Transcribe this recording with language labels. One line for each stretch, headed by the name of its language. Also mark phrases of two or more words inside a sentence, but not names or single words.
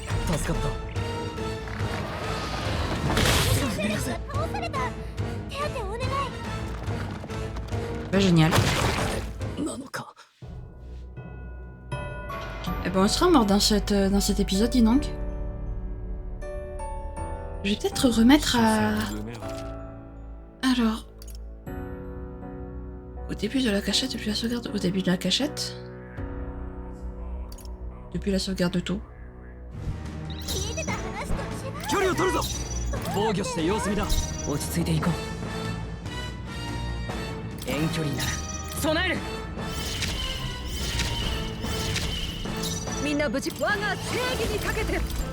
Japanese: 助かった。倒された。手当てお願い。
French: Bah, génial.
Japanese: なのか。
French: Eh ben, on sera mort dans cet épisode, dis donc. Je vais peut-être remettre à...
Japanese: 夢は
French: Alors... Au début de la cachette, depuis la sauvegarde... Au début de la cachette... Depuis la sauvegarde de tout.
Japanese: 聞いてた話と違う。距離を取るぞ。防御して様子見だ。落ち着いていこう。遠距離なら備える。みんな無事。我が正義にかけて。